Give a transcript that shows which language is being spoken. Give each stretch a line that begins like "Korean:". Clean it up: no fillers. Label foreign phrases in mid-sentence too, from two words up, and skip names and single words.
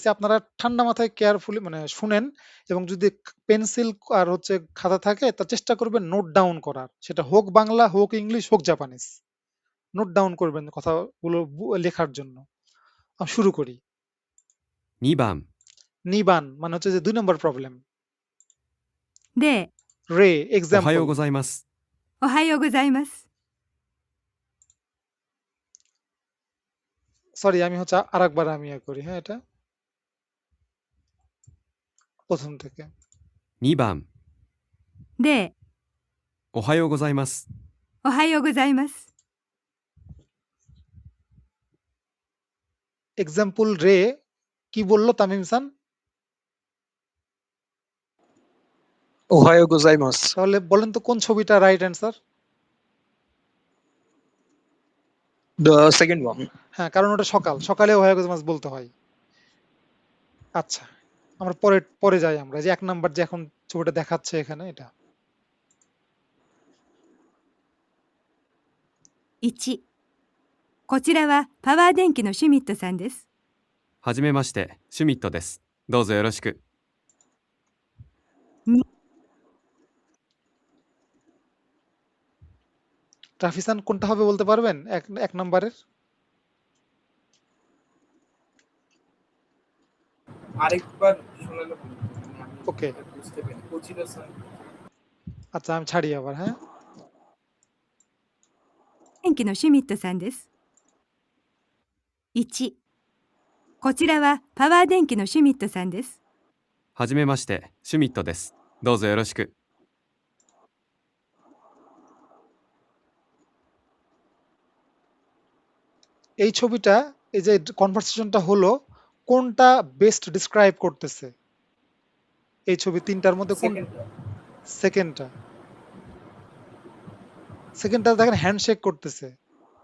Bangla: আপনারা ঠান্ডা মাথায় কেয়ারফুলি মানে শুনেন, এবং যদি পেন্সিল আর হচ্ছে খাতা থাকে তা চেষ্টা করবেন
English: note down
Bangla: করার। সেটা হোক বাংলা, হোক ইংলিশ, হোক জাপানিজ।
English: note down
Bangla: করবেন কথাগুলো লেখার জন্য। শুরু করি।
Japanese: 2番
Bangla: নিবান মানে হচ্ছে যে 2 নম্বর প্রবলেম।
Japanese: 0、 রে おは
Bangla: এক্সাম্পল।
Japanese: ようございます。おはようございます。
Bangla: সরি, আমি হচ্ছে আরেকবার আমি করি। হ্যাঁ, এটা প্রথম থেকে।
Japanese: 2 番 0、おはようございます。おはようございます。
Bangla: এক্সাম্পল রে কি বললো তামিম সান?
Japanese: おはようございます.
Bangla: তাহলে বলেন তো কোন ছবিটা
English: right answer? The second one.
Bangla: হ্যাঁ, কারণ ওটা সকালে
Japanese: おはようございます
Bangla: বলতে হয়। আচ্ছা, আমরা পরে যাই। আমরা যে 1 নাম্বার যে এখন ছবিটা দেখাচ্ছে এখানে এটা।
Japanese: 1、こちらはパワー電気のシュミットさんです。はじめまして、シュミットです。どうぞよろしく。
Bangla: রাফিসান কোনটা হবে বলতে পারবেন 1 নাম্বারের? আরেকবার শোনালে ভালো হতো। মানে আমি ওকে, এটা বুঝতে পারিনি। কোচিরো-সান। আচ্ছা আমি ছাড়ি আবার। হ্যাঁ,
Japanese: 電気のシュミットさんです。1、こちらはパワー電気のシュミットさんです。はじめまして、シュミットです。どうぞよろしく。
Bangla: এই ছবিটা, এই যে কনভারসেশনটা হলো, কোনটা
English: best describe
Bangla: করতেছে? এই ছবি 3টার মধ্যে কোন? সেকেন্ডটা। সেকেন্ডটা। সেকেন্ডটা দেখেন হ্যান্ডশেক করতেছে।